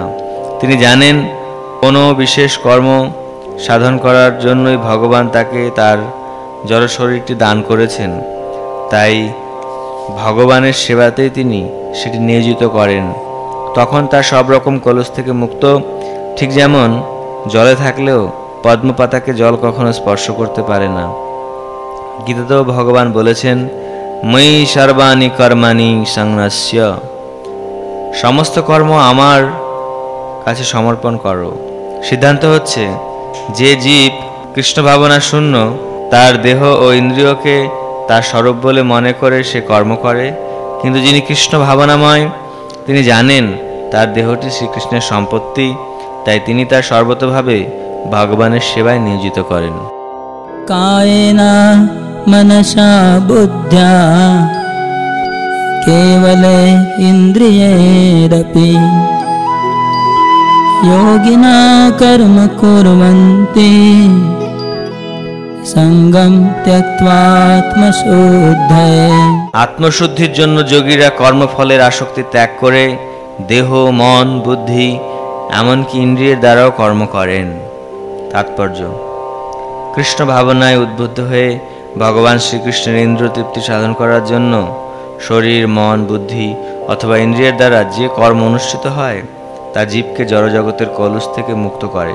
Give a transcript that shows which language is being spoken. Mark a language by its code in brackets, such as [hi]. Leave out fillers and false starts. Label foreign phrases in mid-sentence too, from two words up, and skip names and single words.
[bn] তিনি জানেন কোনো বিশেষ কর্ম সাধন করার জন্যই ভগবান তাকে তার জড় শরীরটি দান করেছেন, তাই ভগবানের সেবাতেই তিনি সেটি নিয়োজিত করেন। তখন তার সব রকম কলুষ থেকে মুক্ত। ঠিক যেমন জলে থাকলেও পদ্মপাতাকে জল কখনো স্পর্শ করতে পারে না। গীতাতেও ভগবান বলেছেন [sa] ময়ি সর্বাণি কর্মাণি সংন্যস্য [bn] সমস্ত কর্ম আমার কাছে সমর্পণ করো। সিদ্ধান্ত হচ্ছে, যে জীব কৃষ্ণ ভাবনা শূন্য, তার দেহ ও ইন্দ্রিয়কে তার স্বরূপ বলে মনে করে সে কর্ম করে, কিন্তু যিনি কৃষ্ণ ভাবনাময়, তিনি জানেন তার দেহটি শ্রীকৃষ্ণের সম্পত্তি, তাই তিনি তার সর্বতভাবে ভগবানের সেবায় নিয়োজিত করেন। [sa] कायेन मनसा बुद्ध्या केवले इन्द्रियैरपि योगिना कर्म कुर्वन्ति সঙ্গম त्यक्त्वा आत्मशुद्धये। [bn] আত্মশুদ্ধির জন্য যোগীরা কর্মফলের আসক্তি ত্যাগ করে দেহ, মন, বুদ্ধি এমনকি ইন্দ্রিয়ের দ্বারাও কর্ম করেন। তাৎপর্য: কৃষ্ণ ভাবনায় উদ্বুদ্ধ হয়ে ভগবান শ্রীকৃষ্ণের ইন্দ্র তৃপ্তি সাধন করার জন্য শরীর, মন, বুদ্ধি অথবা ইন্দ্রিয়ের দ্বারা যে কর্ম অনুষ্ঠিত হয় তা জীবকে জড়জগতের কলুষ থেকে মুক্ত করে।